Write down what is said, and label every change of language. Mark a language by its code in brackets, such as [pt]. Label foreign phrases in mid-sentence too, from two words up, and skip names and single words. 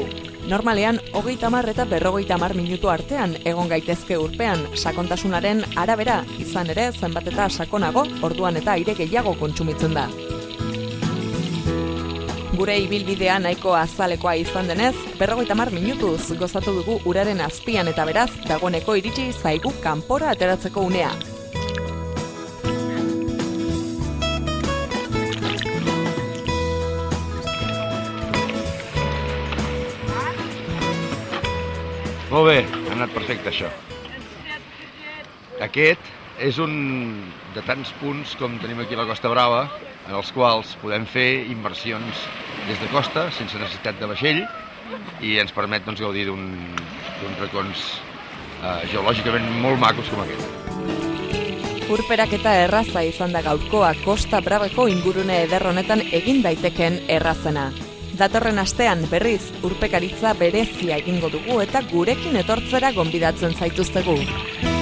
[eu] Normalean, 30 eta 50 minutu artean egon gaitezke urpean, sakontasunaren arabera, izan ere zenbat eta sakonago, orduan eta aire gehiago kontsumitzen da. Gure ibilbidea nahiko azalekoa izan denez, 50 minutuz gozatu dugu uraren azpian eta beraz, dagoeneko iritsi zaigu kanpora ateratzeko unea. [ca] Molt bé, ha anat perfecte això. Aquest és un de tants punts com tenim aquí a la Costa Brava, en els quals podem fer immersions des de costa, sense necessitat de vaixell, i ens permet gaudir d'uns racons geològicament molt macos com aquest. [eu] Urperaketa erraza izan da gaurkoa Costa Braveko ingurune eder honetan egin daiteken errazena. Datorren astean berriz urpekaritza berezia egingo dugu eta gurekin etortzera gonbidatzen zaituztegu.